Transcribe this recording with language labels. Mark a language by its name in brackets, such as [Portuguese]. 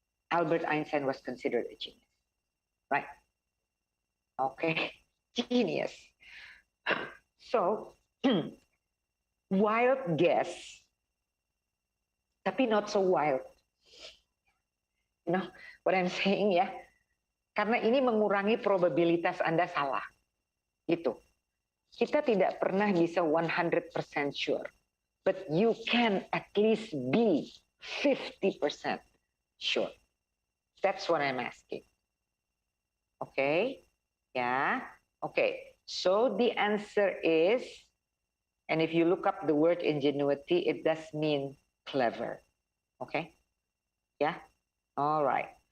[English] Albert Einstein was considered a genius, right? Okay, genius. So, wild guess, [Indonesian] tapi [English] not so wild. You know what I'm saying ya? [Indonesian] Karena ini mengurangi probabilitas Anda salah. Gitu. Kita tidak pernah bisa 100% [English] sure. But you can at least be 50% sure. That's what I'm asking. Okay? Yeah? Okay. So the answer is, and if you look up the word ingenuity, it does mean clever. Okay? Yeah? All right.